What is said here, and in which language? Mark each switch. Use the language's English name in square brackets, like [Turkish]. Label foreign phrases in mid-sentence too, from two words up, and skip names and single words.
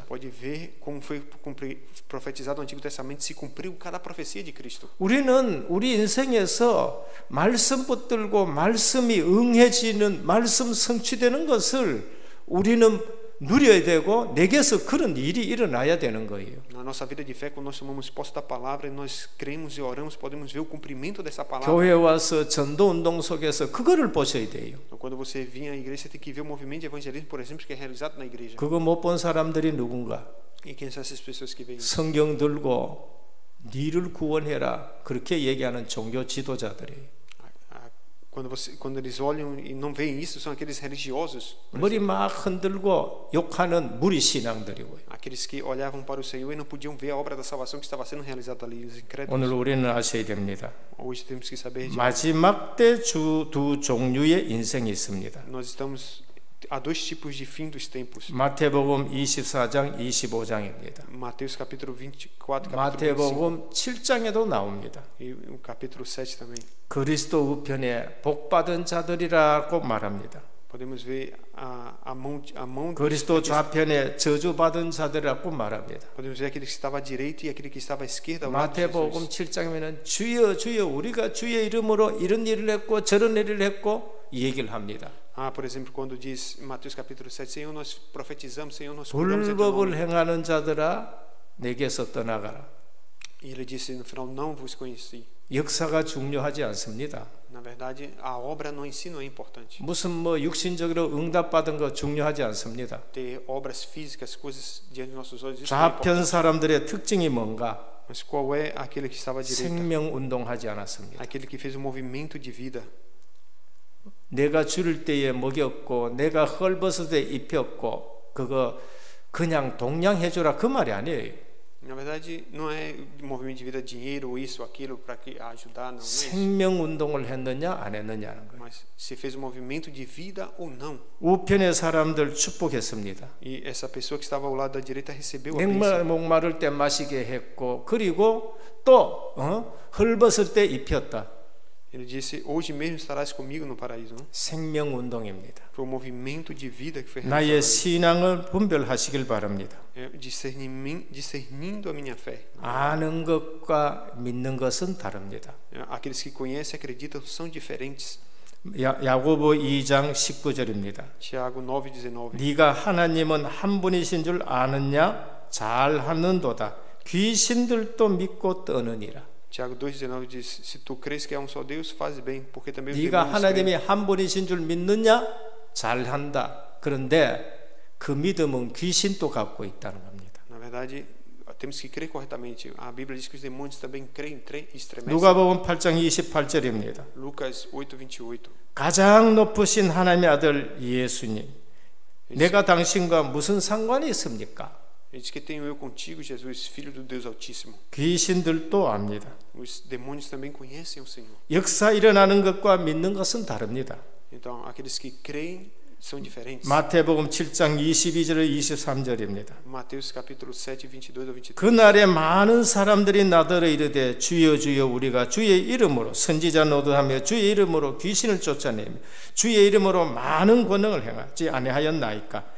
[Portuguese] Você pode ver como foi profetizado no Antigo Testamento, se cumpriu cada profecia de Cristo. [Korean] 우리는 우리 인생에서 말씀 붙들고 말씀이 응해지는, 말씀 성취되는 것을 우리는 누려야 되고 내게서 그런 일이 일어나야 되는 거예요. [Portuguese] Na nossa vida de fé, quando nós tomamos posse da palavra e nós cremos e oramos, podemos ver o cumprimento dessa palavra. [Korean] 교회 와서 전도 운동 속에서 그거를 보셔야 돼요. [Portuguese] Então, quando você vir à igreja, você tem que ver o movimento de evangelismo, por exemplo, que é realizado na igreja. [Korean] 그거 못 본 사람들이 누군가? [Portuguese] E quem são essas pessoas que vêm? [Korean] 성경 들고 니를 구원해라 그렇게 얘기하는 종교 지도자들이에요. [Portuguese] Quando eles olham e não veem isso, são aqueles religiosos. [Korean] 머리 막 흔들고 욕하는 무리 신앙들이고요. [Portuguese] Aqueles que olhavam para o Senhor e não podiam ver a obra da salvação que estava sendo realizada ali, os incrédulos. [Korean] 오늘 우리는 아셔야 됩니다. [Portuguese] Hoje temos que saber de [Korean] 마지막 때 두 종류의 인생이 있습니다. [Portuguese] nós estamos há dois tipos de fim dos tempos. [Korean] 마태복음 24장 25장입니다. [Portuguese] Mateus capítulo 24, capítulo 25 [Korean] 마태복음 7장에도 나옵니다. [Portuguese] e o capítulo 7 também. [Korean] 그리스도 우편에 복받은 자들이라고 말합니다. [Portuguese] Podemos ver a mão [Korean] 그리스도 좌편에 저주받은 자들이라고 말합니다. [Portuguese] Podemos ver aquele que estava à direita e aquele que estava à esquerda ao lado de [Korean] 마태복음 [Portuguese] Jesus. [Korean] 7장에는 주여 주여 우리가 주의 이름으로 이런 일을 했고 저런 일을 했고 이 얘기를 합니다. [Portuguese] Por exemplo, quando diz em Mateus capítulo 7, Senhor, nós profetizamos, Senhor, nós curamos em teu [Korean] 불법을 [Portuguese] nome. [Korean] 행하는 자들아 내게서 떠나가라. [Portuguese] E ele disse no final, não vos conheci. [Korean] 역사가 중요하지 않습니다. [Portuguese] Na verdade, a obra no ensino é importante. [Korean] 무슨 뭐 육신적으로 응답받은 거 중요하지 않습니다. [Portuguese] Ter obras físicas, coisas diante de nossos olhos, isso é importante. [Korean] 좌편 사람들의 특징이 뭔가? [Portuguese] Mas qual é aquele que estava à direita? [Korean] 생명 운동하지 않았습니다. [Portuguese] Aquele que fez um movimento de vida. [Korean] 내가 줄일 때에 먹였고 내가 헐벗을 때 입혔고 그거 그냥 동양해 주라 그 말이 아니에요. [Portuguese] Na verdade, não é movimento de vida, dinheiro, isso, aquilo para ajudar, não é isso. [Korean] 생명 운동을 했느냐 안 했느냐는 거예요. [Portuguese] Mas se fez um movimento de vida ou não. [Korean] 우편의 사람들 축복했습니다. [Portuguese] E essa pessoa que estava ao lado da direita recebeu a bênção. [Korean] 목마를 때 마시게 했고 그리고 또 헐벗을 때 입혔다. [Portuguese] Ele disse, hoje mesmo estarás comigo no paraíso. Não? [Korean] 생명 운동입니다. [Portuguese] Foi um movimento de vida que foi [Korean] 나의 [Portuguese] realizado. [Korean] 신앙을 분별하시길 바랍니다. [Portuguese] Discernindo a minha fé. [Korean] 아는 것과 믿는 것은 다릅니다. [Portuguese] Aqueles que conhecem e acreditam são diferentes. [Korean] 야고보 2장 19절입니다. [Portuguese] Tiago 9:19. [Korean] 네가 하나님은 한 분이신 줄 아느냐? 잘하는도다. 귀신들도 믿고 떠느니라. [Portuguese] Tiago 2:19 diz: Se tu crês que há um só Deus, faz bem, porque também os [Korean] 네가 [Portuguese] demônios [Korean] 하나님이 [Portuguese] creem. [Korean] 한 분이신 줄 믿느냐? 잘한다. 그런데 그 믿음은 귀신도 갖고 있다는 겁니다. [Portuguese] Na verdade, temos que crer corretamente. A Bíblia diz que os demônios também creem e estremecem. [Korean] 누가복음 8장 28절입니다. [Portuguese] Lucas 8:28. [Korean] 가장 높으신 하나님의 아들 예수님, 내가 당신과 무슨 상관이 있습니까? [Portuguese] Ele diz que tenho eu contigo, Jesus, Filho do Deus Altíssimo. [Korean] 귀신들도 압니다. [Portuguese] Os demônios também conhecem o Senhor. [Korean] 역사 일어나는 것과 믿는 것은 다릅니다. [Portuguese] Então, aqueles que creem são diferentes. [Korean] 마태복음 7장 22절 23절입니다. [Portuguese] Mateus capítulo 7, 22 ao 23. [Korean] 그날에 많은 사람들이 나더러 이르되 주여 주여 우리가 주의 이름으로 선지자 노릇하며 주의 이름으로 귀신을 쫓아내며 주의 이름으로 많은 권능을 행하지 아니하였나이까?